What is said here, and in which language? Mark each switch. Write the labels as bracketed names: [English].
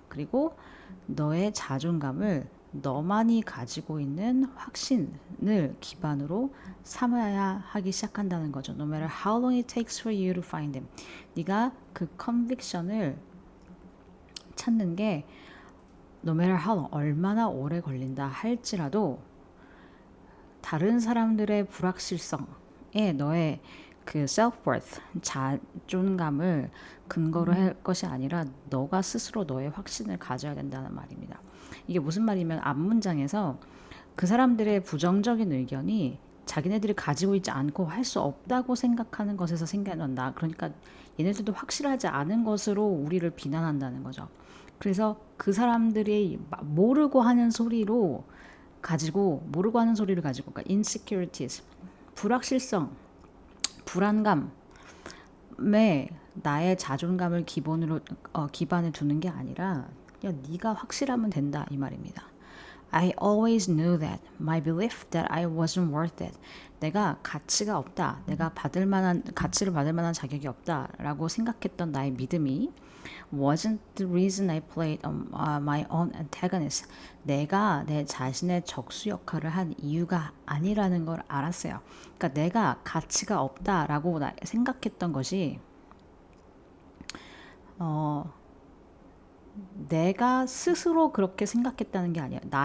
[Korean] 그리고 너의 자존감을 너만이 가지고 있는 확신을 기반으로 삼아야 하기 시작한다는 거죠. [English] No matter how long it takes for you to find them. [Korean] 네가 그 컨빅션을 찾는 게 [English] no matter how long, [Korean] 얼마나 오래 걸린다 할지라도 다른 사람들의 불확실성에 너의 그 self-worth, 자존감을 근거로 할 것이 아니라 너가 스스로 너의 확신을 가져야 된다는 말입니다. 이게 무슨 말이면 앞문장에서 그 사람들의 부정적인 의견이 자기네들이 가지고 있지 않고 할 수 없다고 생각하는 것에서 생겨난다. 그러니까 얘네들도 확실하지 않은 것으로 우리를 비난한다는 거죠. 그래서 그 사람들이 모르고 하는 소리로 모르고 하는 소리를 가지고, 그러니까 insecurities, 불확실성, 불안감에 나의 자존감을 기반에 두는 게 아니라 야, 네가 확실하면 된다 이 말입니다. [English] I always knew that. My belief that I wasn't worth it. [Korean] 내가 가치가 없다. 내가 가치를 받을 만한 자격이 없다라고 생각했던 나의 믿음이 [English] wasn't the reason I played my own antagonist. [Korean] 내가 내 자신의 적수 역할을 한 이유가 아니라는 걸 알았어요. 그러니까 내가 가치가 없다라고 생각했던 것이 내가 스스로 그렇게 생각했다는 게 아니야.